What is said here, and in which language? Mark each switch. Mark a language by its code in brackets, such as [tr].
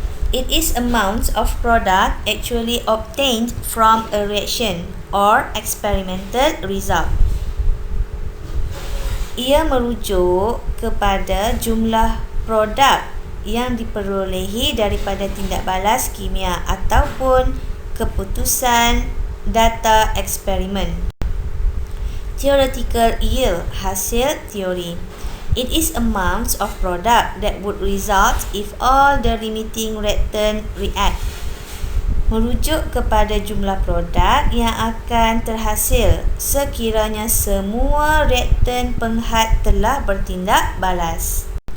[en] It is amounts of product actually obtained from a reaction or experimental result. [ms] Ia merujuk kepada jumlah produk yang diperolehi daripada tindak balas kimia ataupun keputusan data eksperimen. [en] Theoretical yield, [ms] hasil teori. [en] It is amounts of product that would result if all the limiting reactant react. [ms] Merujuk kepada jumlah produk yang akan terhasil sekiranya semua reaktan penghat telah bertindak balas.